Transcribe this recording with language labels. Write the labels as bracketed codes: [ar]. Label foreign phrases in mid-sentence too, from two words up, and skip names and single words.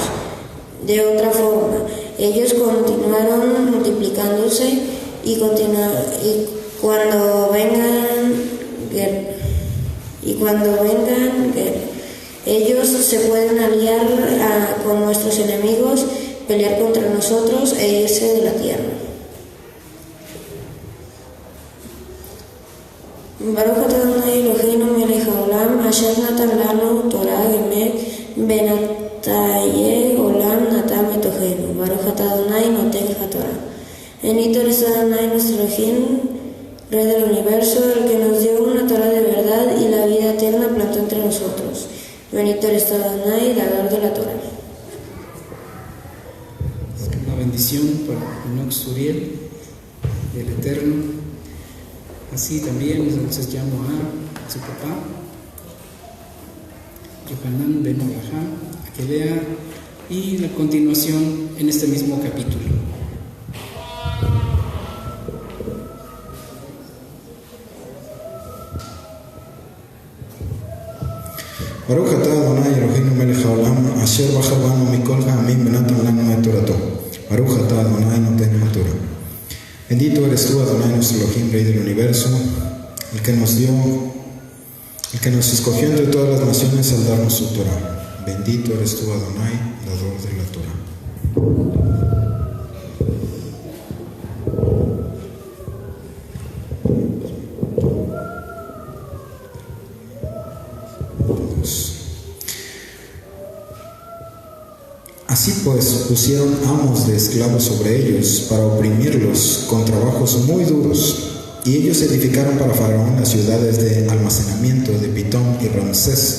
[es] De otra forma, ellos continuaron multiplicándose y cuando vengan ellos se pueden aliar con nuestros enemigos, pelear contra nosotros e irse de la tierra. [he] ברוך אתה אדני אלהינו מלך העולם, אשר נתן לנו תורה אמת וחיי עולם נתן בתוכנו. ברוך אתה אדני נותן התורה. [es] Bendito eres Adonai nuestro Elohim, Rey del universo, el que nos dio una Torah de verdad y la vida eterna plantó entre nosotros. Bendito eres Adonai, dador de la Torah. Una bendición para Enoch Suriel, el Eterno. Así también entonces llamo a su papá, Yohanan Ben Abraham, a que lea y la continuación en este mismo capítulo. [he] ברוך אתה אדני אלהינו מלך העולם, אשר בחר בנו מכל העמים ונתן לנו את תורתו. ברוך אתה אדני נותן התורה. [es] Bendito eres tú, Adonai nuestro Elohim, Rey del universo, el que nos escogió entre todas las naciones al darnos su Torah. Bendito eres tú, Adonai, dador de la Torah. Así pues, pusieron amos de esclavos sobre ellos para oprimirlos con trabajos muy duros, y ellos edificaron para Faraón las ciudades de almacenamiento de Pitón y Ramsés.